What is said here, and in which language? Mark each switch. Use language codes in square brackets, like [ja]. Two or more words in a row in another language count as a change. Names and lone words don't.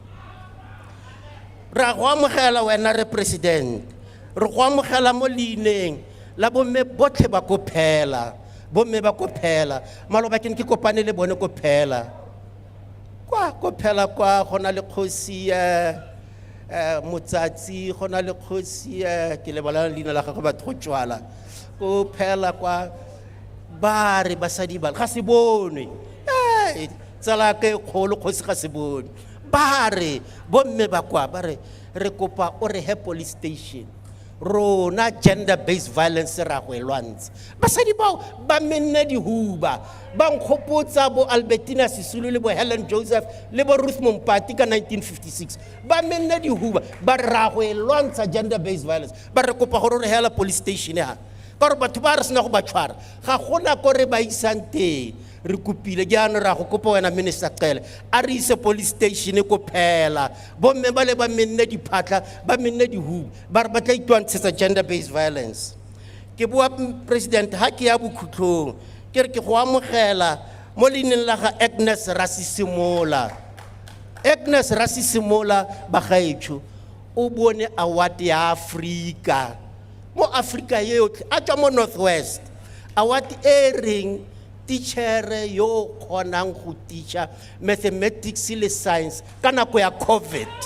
[tn] ra go amogela wena re president re go amogela mo leineng la bomme botlhe ba ko phela bomme ba ko phela maloba ke kopane le bone ko phela kwa go na le kgosi motsatsi go na le kgosi ke lebala leina la gagwe batho go tswala ko phela kwa ba re basadi ba ga se bonwe tsala ke kgolo kgosi ga se bonwe ba re bomme ba kwa ba re re kopa o re he [en] police station [tn] rona [en] gender based violence [tn] ra go elwantse basadi bao ba menne di huba ba nkgopotsa bo Albertina Sisulu le bo Helen Joseph le bo Ruth Mompati ka 1956 ba menne di huba ba ra go elwantsa [en] gender based violence [tn] ba re kopa gore re hela [en] police station [tn] ha ka re batho ba re sena go ba tshwara ga gona go re ba isante re kopile ke ana ra go kopa wena minister Qele a re ise police station ko phela bomme ba le ba menne di phatla ba menne di huba ba re ba tla itwantshetsa [en] gender based violence [tn] ke bua president ha ke ya bokhutlong ke re ke go amogela mo leineng la ga Agnes Rasisimola ba gaetsho o bone award ya Africa mo Africa yotlhe a tswa mo Northwest award e reng teacher yo kgonang go teacher mathematics le science ka nako ya COVID